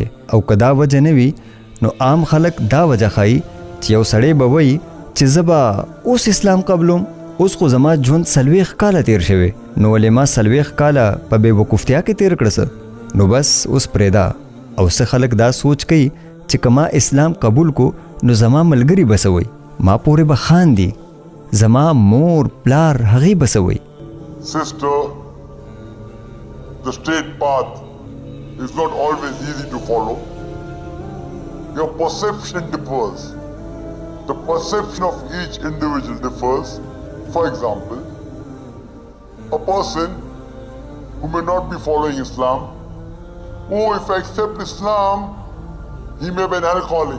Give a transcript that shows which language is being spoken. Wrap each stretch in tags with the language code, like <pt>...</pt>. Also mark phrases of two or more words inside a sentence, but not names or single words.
<ps>او که دا وجه نه وي نو عام خلک دا وجه ښایي چې یو سړی به وایي چې زه به اوس اسلام قبلوم، اوس خو زما ژوند 40 کاله تیر شوی، نو ولې ما 40 کاله په بې وقوفتیا کې تیر کړه؟ نو بس اوس پرېږده. او څه خلک دا سوچ کوي چې که ما اسلام قبول کو نو زما ملګري به څه وایي، ما پورې به خاندي، زما مور پلار هغې به څه وایي.</ps> <en>Sister, the straight path is not always easy to follow. Your perception differs. The perception of each individual differs. For example, a person who may not be following Islam, oh, if I accept Islam, he may be an alcoholic.</en>